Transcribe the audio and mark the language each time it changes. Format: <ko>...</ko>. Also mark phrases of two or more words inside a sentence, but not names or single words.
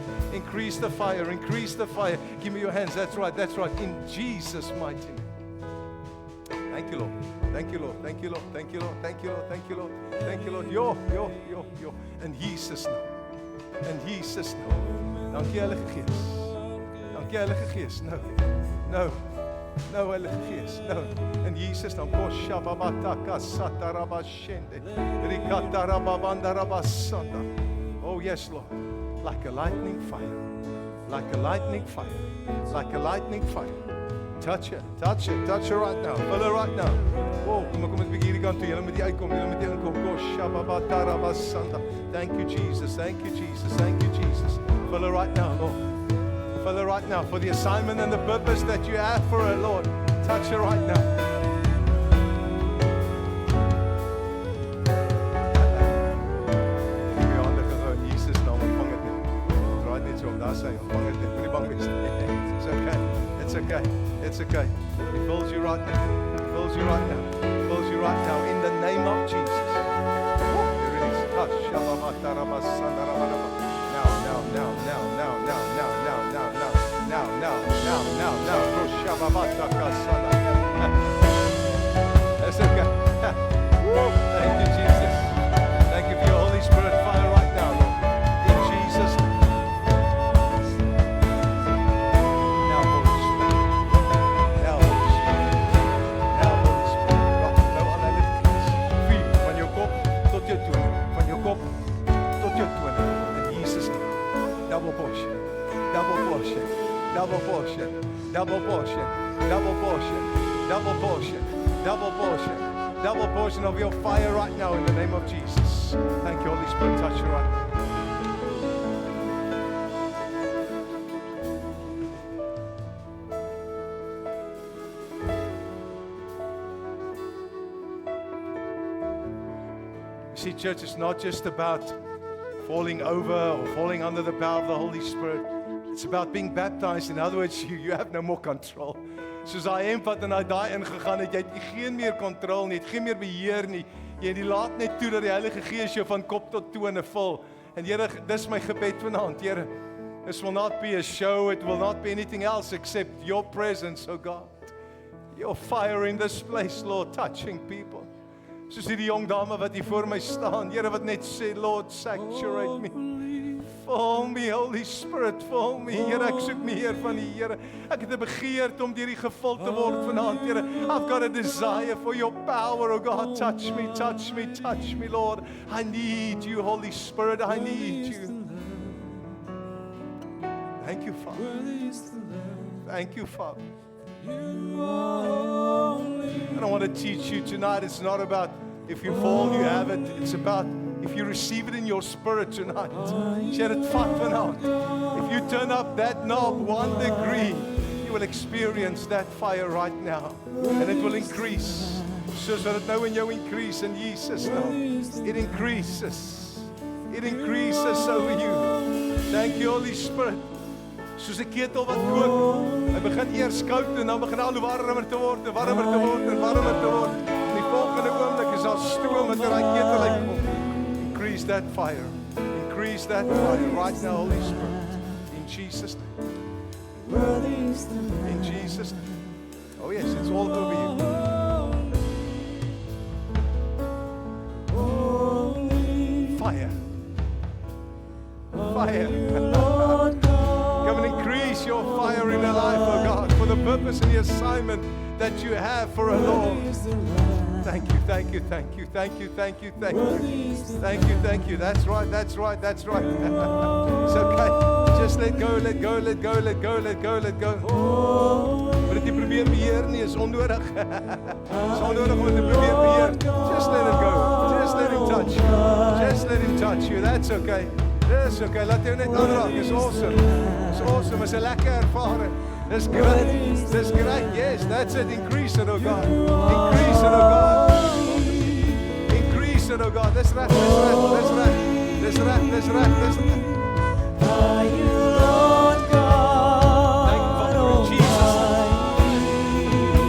<en>Increase the fire. Increase the fire. Give me your hands. That's right. That's right. In Jesus' mighty name. Thank you, Lord. Thank you, Lord. Thank you, Lord. Thank you, Lord. Thank you, Lord. Thank you, Lord. Thank you, Lord. Yo. In Jesus' name. In Jesus' name.</en> <af>Dankie, Heilige Gees. Dankie, Heilige Gees. No, Heilige Gees.</af> <en>No. In Jesus' name. Oh, yes, Lord. Like a lightning fire. Like a lightning fire. Like a lightning fire. Touch her right now. Fill her right now.</en> <af>Oh, kom eens 'n bietjie hierdie kant toe. Julle moet uitkom.</af> <en>Thank you, Jesus. Thank you, Jesus. Thank you, Jesus. Fill her right now, Lord. Fill her right now for the assignment and the purpose that you have for her, Lord. Touch her right now.</en> <af>Jesus naam, ontvang dit net. Draai net so om, daar sê, ontvang dit net. Moenie bang wees nie.</af> <en>It's okay. It's okay. It's okay. He fills you right now. He fills you right now. He fills you right now in the name of Jesus. Here it is. Touch. That's okay. Thank you, Jesus. Thank you for your Holy Spirit fire right now, Lord. In Jesus' name. Now, Holy Spirit. Now, Holy Spirit. Now, Holy Spirit.</en> <af>Rock nou aan hulle vlees. Vuur van jou kop tot jou tone. Van jou kop tot jou tone.</af> <en>In Jesus' name. Double portion. Double portion. Double portion. Double portion. Double portion. Double portion. Double portion. Double portion of your fire right now in the name of Jesus. Thank you, Holy Spirit. Touch you right now. You see, church, it's not just about falling over or falling under the power of the Holy Spirit. It's about being baptized. In other words, you have no more control.</en> <af>Soos hy eenvat en hy daai ingegaan het, jy het geen meer kontrol nie, geen meer beheer nie. Jy laat net toe dat die Heilige Gees jou van kop tot tone vul. En Here, dis my gebed vanaand, Here.</af> <en>This will not be a show, it will not be anything else except your presence, oh God. Your fire in this place, Lord, touching people.</en> <af>Soos hierdie jong dame wat hier voor my staan, Here, wat net sê,</af> <en>Lord, saturate me. Fill me, Holy Spirit, fill me.</en> <af>Here, ek soek meer van die Here. Ek het 'n begeerte om deur die gevul te word vanaand, Here.</af> <en>I've got a desire for your power, oh God. Touch me, touch me, touch me, Lord. I need you, Holy Spirit. I need you. Thank you, Father. Thank you, Father. And I want to teach you tonight, it's not about if you fall, you have it. It's about if you receive it in your spirit tonight. Share it</en> <af>vat vanaand.</af> <en>If you turn up that knob 1 degree, you will experience that fire right now. And it will increase.</en> <af>Soos wat dit nou in jou increase in Jesus naam.</af> <en>It increases. It increases over you. Thank you, Holy Spirit.</en> <af>Soos 'n ketel wat kook. Hy begin eers koud en dan begin al hoe warmer te word en warmer te word en warmer te word. En die volgende oomblik is daar stoom wat in daai ketel uitkom.</af> <en>Increase that fire. Increase that fire right now, Holy Spirit. In Jesus' name. In Jesus' name. Oh yes, it's all over you. Fire. Fire. Come and increase your fire in our life, oh God, for the purpose and the assignment that you have for her, Lord. Thank you, thank you, thank you, thank you, thank you, thank you. Thank you, thank you. That's right, that's right, that's right. It's okay. Just let go, let go, let go, let go, let go, let go.</en> <af>Maar dit jy probeer beheer nie, is onnodig. Is onnodig om te probeer beheer.</af> <en>Just let it go. Just let him touch you. Just let him touch you. That's okay. That's okay.</en> <af>Laat jou net aanraak.</af> <en>It's awesome. It's awesome.</en> <af>Is 'n lekker ervaring.</af> <en>That's great. That's great. Yes, that's it. Increase it, oh God. Increase it, oh God. Increase it, oh God. That's right. That's right. That's right. That's right. That's right. That's right. Are you Lord God? Thank you, Father, in Jesus' name.</en>